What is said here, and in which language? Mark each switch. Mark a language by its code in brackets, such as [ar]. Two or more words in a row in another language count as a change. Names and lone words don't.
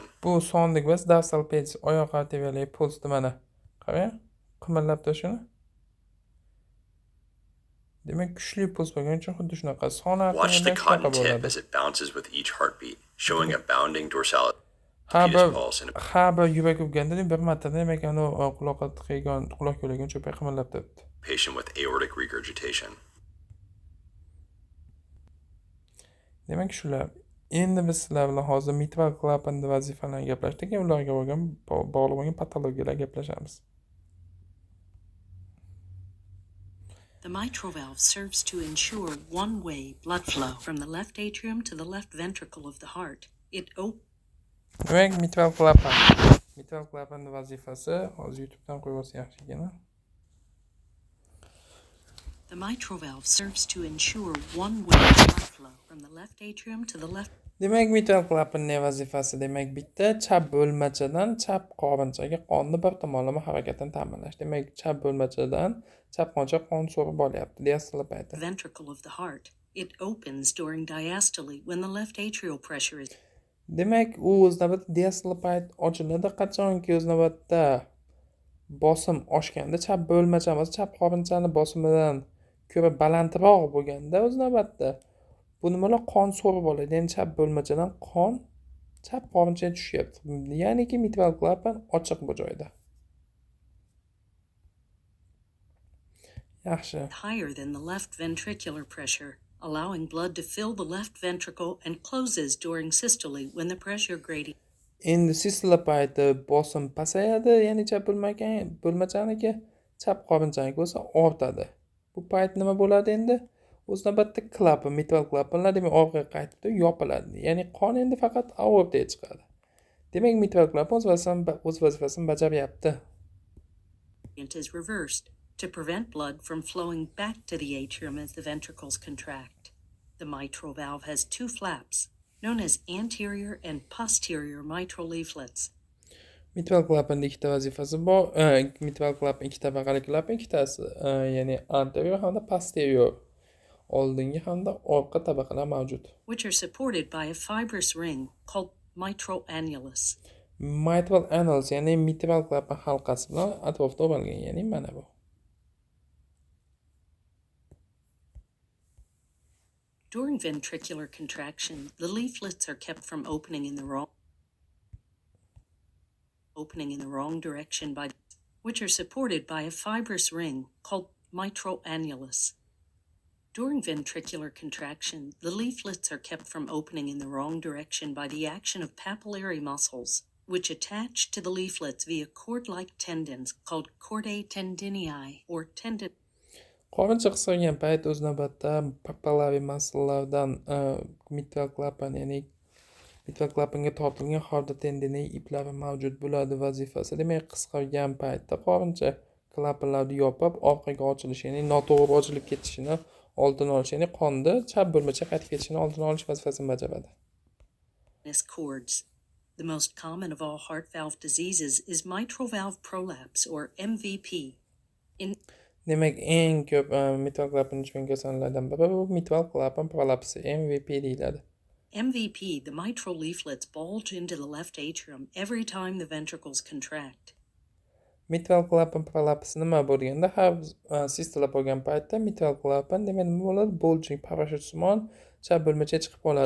[uz] Bu sondik emas, dorsal pedis oyoq arteriyali pulsni mana. Qarang, qimirlab turishini. Demak, kuchli puls bo'lgani uchun xuddi shunaqa son [en] Watch the [uz] arteriyali [en] cotton tip [uz] bo'ladi. [en] as it bounces with each heartbeat, showing a bounding dorsalis [uz] Har [en] pedis pulse in a [uz] bir yurak urganda bir marta demak anu quloqqa tiqilgan, quloq yo'lagan cho'pay qimirlab turibdi. [en] patient with aortic regurgitation. [uz] Demak shular. Endi biz sizlar bilan hozir mitral klapanni vazifalarini gaplashdik, ularga bo'lgan bog'liq bo'lgan patologiyalar gaplashamiz. [en] The mitral valve serves to ensure one-way blood flow from the left atrium to the left ventricle of the heart. [uz] Demak mitral klapan. Mitral klapanni vazifasi hozir YouTubedan qo'yib olsa yaxshi ekan. [en] The mitral valve serves to ensure one-way blood flow from the left atrium to the left. [uz] Demak mitral klapanning vazifasi demak bitta chap bo'lmachadan chap qorinchaga qonni bir tomonlama harakatini ta'minlash. Demak chap bo'lmachadan chap qoncha qon so'rib olyapti diastole payti. [en] Ventricle of the heart. It opens during diastole when the left atrial pressure is. [uz] Demak u o'z navbatida diastole payt ochiladi qachonki o'z navbatda bosim oshganda chap bo'lmachamiz chap qorinchani bosimidan ko'ra balandroq bo'lganda o'z navbatda bu nimalar qon so'rib oladi. Ya'ni chap bo'lmachadan qon chap qorinchaga tushyapti. Ya'niki mitral klapan ochiq bu joyda. Yaxshi. [en] Higher than the left ventricular pressure, allowing blood to fill the left ventricle and closes during systole when the pressure gradient. [uz] Endi sistole payti bosim pasayadi, ya'ni chap bo'lmachaniki chap qorinchani bo'lsa ortadi. Bu payt nima bo'ladi endi? O'z navbatda klapan, mitral klapanlar demak orqaga qaytib yopiladi. Ya'ni qon endi faqat aortaga chiqadi. Demak mitral klapan o'z vazifasini bajaryapti. [en] It is reversed to prevent blood from flowing back to the atrium as the ventricles contract. The mitral valve has two flaps, known as anterior and posterior mitral leaflets. [uz] Mitral klapanning ikkita vazifasi bor. Mitral klapan ikkita vaqali klapan ikkitasi, ya'ni anterior hamda posterior. Oldingi hamda orqa tabaqalar mavjud. [en] Which are supported by a fibrous ring called mitral annulus. [uz] Mitral annulus, ya'ni mitral klapan halqasi bilan atrofda o'ralgan, ya'ni mana bu. [en] During ventricular contraction, the leaflets are kept from opening in the wrong direction by which are supported by a fibrous ring called mitral annulus. During ventricular contraction, the leaflets are kept from opening in the wrong direction by the action of papillary muscles, which attach to the leaflets via cord-like tendons called chordae tendinii or tendon. [uz] Qorincha qisqargan payt o'z navbatida [en] papillary musclelardan [uz] mitral klapan, ya'ni mitral klapanga tortilgan chorda tendiniy iplari mavjud bo'ladi. Vazifasi demak qisqargan paytda qorincha klapanlarni yopib, orqaga ochilishi, ya'ni noto'g'ri ochilib ketishini oldini olish, ya'ni qonni chap bo'lmacha qaytib ketishini oldini olish vazifasini bajaradi. [en] Cords. The most common of all heart valve diseases is mitral valve prolapse or MVP. [uz] Demak, eng ko'p mitral klapan uchun kasalliklardan biri bu mitral klapan prolapsi, MVP deyiladi. [en] MVP, the mitral leaflets bulge into the left atrium every time the ventricles contract. [uz] Mitral klapan prolapsi nima bo'lganda, har sistola bo'lgan paytda mitral klapan demak nima bo'ladi? Bulging, parashyutsimon chap bo'lmacha chiqib qoladi.